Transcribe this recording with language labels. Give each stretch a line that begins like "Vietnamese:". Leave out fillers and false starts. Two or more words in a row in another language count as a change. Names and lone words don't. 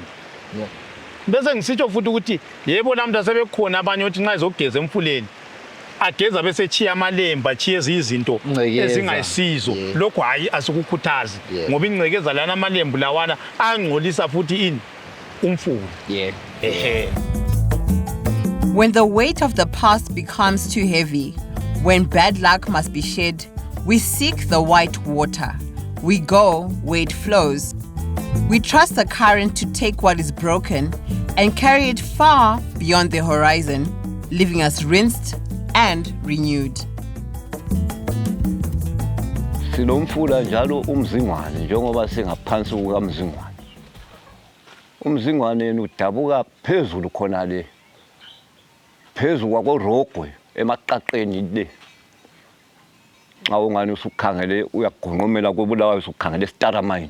North Ndebele: Bese ngisitsho futhi ukuthi yebo namhla sebekhona abanye othi nxa ezogeza emfuleni ageza bese chiya amalemba chiye izinto ezingayisizo. Lokho hayi asikukhuthazi ngoba ingcekeza lana amalembu lawana angcolisa futhi umfula.
English: When the weight of the past becomes too heavy, when bad luck must be shed, we seek the white water. We go where it flows. We trust the current to take what is broken and carry it far beyond the horizon, leaving us rinsed and renewed.
North Ndebele: Sinomfula njalo umzingwane njengoba singaphansi kukamzingwane. Umzingwane udabuka phezulu khona le. Phezulu kwakorogwe emaqaqeni le. Xa ungani usukhangele uyagonqomela kobulawayo usukhangele eStaramine.